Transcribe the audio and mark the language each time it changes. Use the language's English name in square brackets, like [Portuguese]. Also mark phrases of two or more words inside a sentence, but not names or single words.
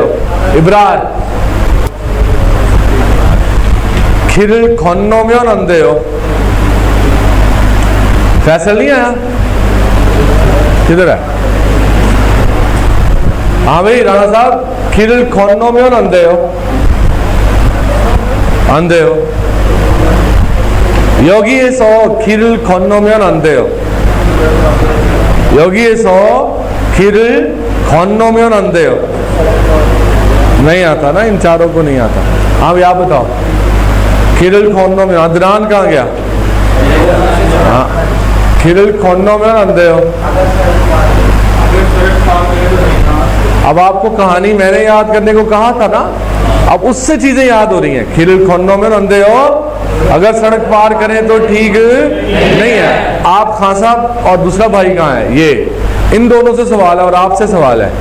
[Korean] इब्रार, 길을 건너면 안 돼요. [Hindi] फैसल नहीं आया? किधर है? हाँ भाई राणा साहब, [Korean] 길을 건너면 안 돼요. अंधेयो। 여기에서 길을 건너면 안 돼요. 여기에서 길을 건너면 안 돼요. [Hindi] नहीं आता ना, इन चारों को नहीं आता। हाँ भैया आप बताओ, [Korean] 길을 건너면। [Hindi] अदनान कहाँ गया? हाँ, [Korean] 길을 건너면 안 돼요। [Hindi] अब आपको कहानी मैंने याद करने को कहा था ना, अब उससे चीजें याद हो रही हैं। [Korean] 길을 건너면 안 돼요, [Hindi] अगर सड़क पार करें तो ठीक नहीं है। आप खान साहब और दूसरा भाई कहाँ है? ये इन दोनों से सवाल है और आपसे सवाल है।